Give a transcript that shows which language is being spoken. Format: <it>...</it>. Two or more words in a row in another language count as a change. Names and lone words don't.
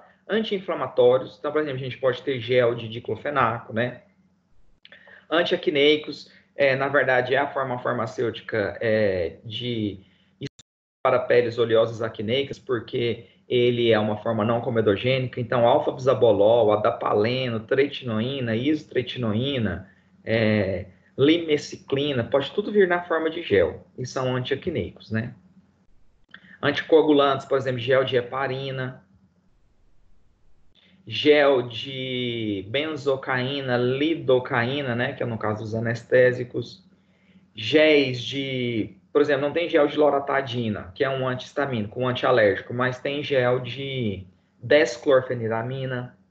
<pt>Anti-inflamatórios, então, por exemplo, a gente pode ter gel de diclofenaco, né? Antiacneicos, na verdade, é a forma farmacêutica para peles oleosas acneicas, porque ele é uma forma não comedogênica, então alfa-bisabolol, adapaleno, tretinoína, isotretinoína, limeciclina, pode tudo vir na forma de gel, e são antiacneicos, né? Anticoagulantes, por exemplo, gel de heparina, gel de benzocaína, lidocaína, né, que é no caso dos anestésicos, géis de, por exemplo, não tem gel de loratadina, que é um antihistamínico, um antialérgico, mas tem gel de desclorfeniramina,</pt>